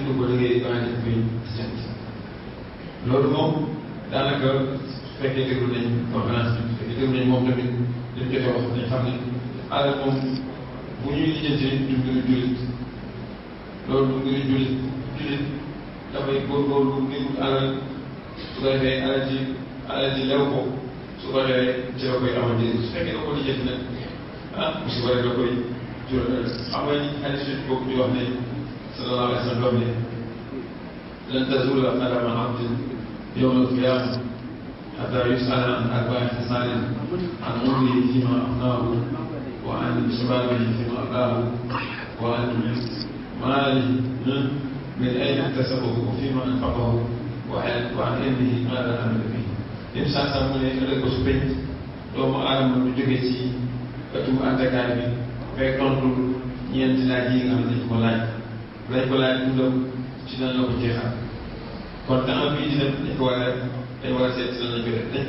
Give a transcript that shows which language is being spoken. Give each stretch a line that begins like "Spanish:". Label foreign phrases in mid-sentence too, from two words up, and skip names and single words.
Wolof: du ko liggéey waaye dañ koy lijjanti loolu moom daanaka su fekkee déglu nañ conférence bi su fekkee déglu nañ moom tamit dañ jotee wax dañ xam ne alal moom bu ñuy lijjanti du mbiru jullit loolu du mbiru jullit dafay góorgóorlu ngir alal su ko defee alal ji lew ko su ko defee ci la koy amal njëriñ su fekkee da ko lijjanti nag musiba rek la koy jural xam nga ni hadis boobu di wax ne
Arabic: صلى الله عليه وسلم ne لن تزول قدما عبد يوم القيامة حتى يسأل عن أربع خصال عن عمره فيما أفناه وعن شبابه فيما أبلاه وعن ماله من أين اكتسبه وفيما أنفقه وعن علمه ماذا عمل به
Wolof: yéen saa saa mu ne ëllëg ko su penc doomu aadama lu jógee ci ëttu àttekaay bi fekk tontu ñeenti laaj yi nga xam ne dañ ko laaj dundam ci nan la ko jeexal kon temps bii di dem dañ ko war a seet ci lan la ko def dañ ko